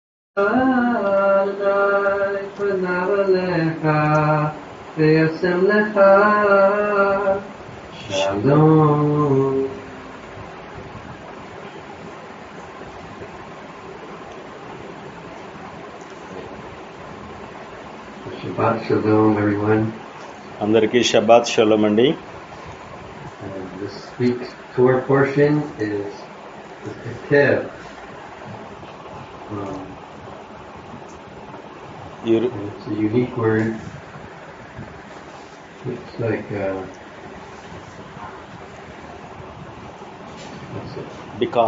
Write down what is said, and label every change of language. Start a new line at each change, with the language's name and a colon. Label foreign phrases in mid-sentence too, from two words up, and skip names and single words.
Hebrew: אדני פניו אליך וישם לך שלום. שבת שלום,
English: everyone.
Telugu: అందరికీ
Hebrew: שבת שלום
Telugu: అండి.
English: This week's Torah portion is Ekev. It's a unique word. It's like because